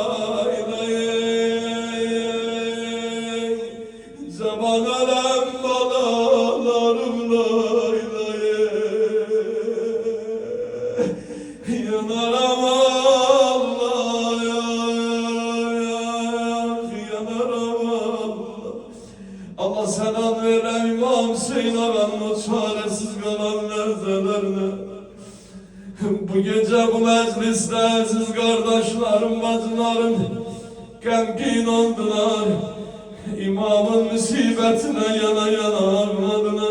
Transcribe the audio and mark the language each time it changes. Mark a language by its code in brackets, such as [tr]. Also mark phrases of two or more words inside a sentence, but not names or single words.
[az] Zaman alem bala lay lay yanaram Allah yanaram Allah. [tr] Allah selam veren İmam Hüseyin ağanın o çaresiz kalan nerzelerini bu gece bu mecliste aziz kardeşlerim, bacılarım gemgin oldular. İmamın musibetine yana yana ağladılar.